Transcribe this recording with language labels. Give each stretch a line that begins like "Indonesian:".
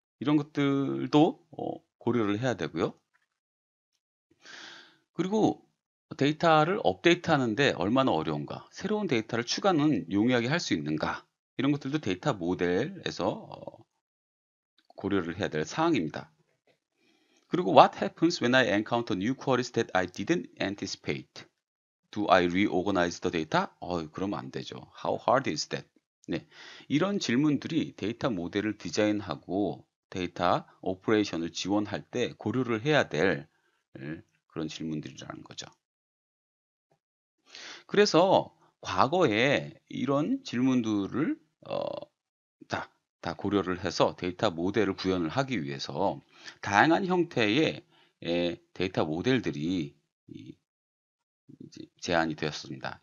Korean: 이런 것들도 고려를 해야 되고요. 그리고 데이터를 업데이트하는데 얼마나 어려운가? 새로운 데이터를 추가는 용이하게 할 수 있는가? 이런 것들도 데이터 모델에서 고려를 해야 될 사항입니다. 그리고
English: what happens when I encounter new queries that I didn't anticipate? Do I reorganize the data?
Korean: 그러면 안 되죠.
English: How hard is that?
Korean: 네, 이런 질문들이 데이터 모델을 디자인하고 데이터 오퍼레이션을 지원할 때 고려를 해야 될 그런 질문들이라는 거죠. 그래서 과거에 이런 질문들을 다 고려를 해서 데이터 모델을 구현을 하기 위해서 다양한 형태의 데이터 모델들이 이제 제안이 되었습니다.